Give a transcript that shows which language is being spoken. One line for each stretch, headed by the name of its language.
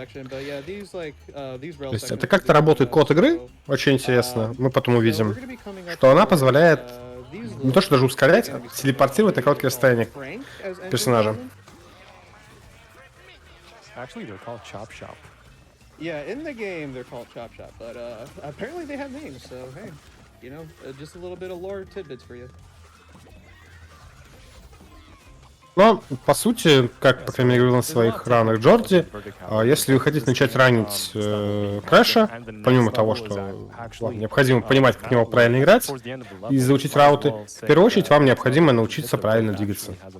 Russian: То есть это как-то работает код игры, очень интересно, мы потом увидим, что она позволяет не то что даже ускорять, а телепортировать на короткое расстояние персонажа.
English: Actually, they're called Chop Shop. Yeah, in the game they're called Chop Shop, but apparently they have names, so hey, you know, just a little bit of lore tidbits for you.
Russian: Но, по сути, как, по крайней мере, говорил на своих ранах Джорди, если вы хотите начать ранить Крэша, помимо того, что необходимо понимать, как в него правильно играть и заучить рауты, в первую очередь вам необходимо научиться правильно двигаться.